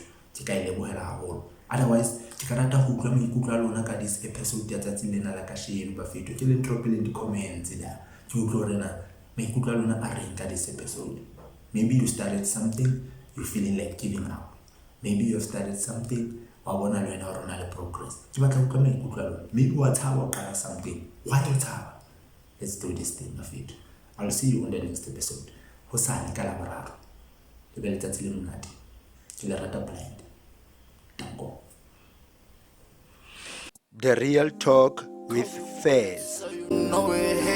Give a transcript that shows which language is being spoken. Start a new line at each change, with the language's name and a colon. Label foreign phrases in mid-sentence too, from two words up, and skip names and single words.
English: Otherwise, this episode drop in the comments. This episode. Maybe you started something, you're feeling like giving up. Maybe you have started something,
Southern Sotho: wa bona le wena hore o na le progress. Ke batla utlwa maikutlo a lona. Maybe wa tshaba ho qala something. Why o tshaba?
English: Let's do this thing, mafethu. I'll see you on the next episode.
Southern Sotho: Hosane ka Laboraro. Le be letsatsi le monate. Ke le rata blind. Danko.
English: The Real Talk with Fairs.